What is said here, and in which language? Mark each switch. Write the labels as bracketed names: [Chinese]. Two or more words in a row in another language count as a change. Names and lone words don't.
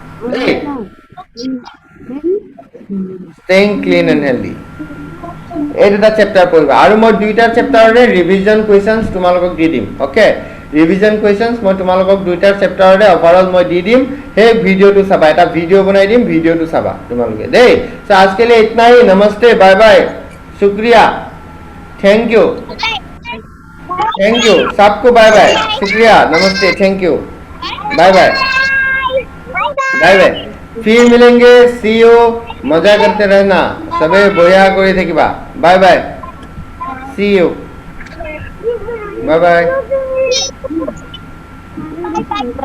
[Assamese] ষ্টেইং ক্লিন এণ্ড হেল্ডি, এই দুটা চেপ্টাৰ পঢ়িবা। আৰু মই দুইটা চেপ্টাৰৰে [English] revision questions [Assamese] তোমালোকক দি দিম। অ'কে, [English] revision questions [Assamese] মই তোমালোকক দুইটা চেপ্টাৰৰে অভাৰঅল মই দি দিম। সেই ভিডিঅ'টো চাবা, এটা ভিডিঅ' বনাই দিম, ভিডিঅ'টো চাবা তোমালোকে দেই। [Hindi] সো आज के लिए इतना ही। [English] नमस्ते, bye bye, शुक्रिया, thank you, सबको bye bye, शुक्रिया, नमस्ते, thank you, bye bye, bye bye. [Hindi] फिर मिलेंगे, [English] see you, [Hindi] मजा करते रहना, [Assamese] সবে বঢ়িয়া কৰি থাকিবা। [English] bye bye, see you, bye bye.